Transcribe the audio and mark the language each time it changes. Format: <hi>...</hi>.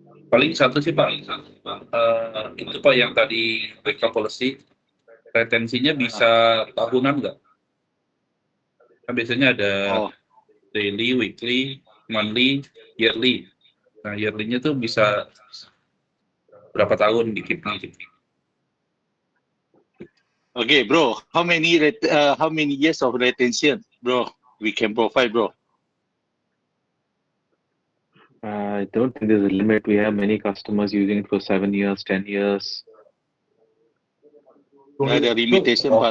<id>Paling satu sih Pak, itu Pak yang tadi backup policy, retensinya bisa tahunan nggak? Kan biasanya ada Oh,</id> <en>daily, weekly, monthly, yearly.</en> <id>Nah, yearly-nya tuh bisa berapa tahun dikitnya gitu.</id> <en>okay, bro. How many years of retention, bro? We can provide, bro. I don't think there's a limit. We have many customers using it for 7 years, 10 years.</en> <id>Ada limitation, Pak</id>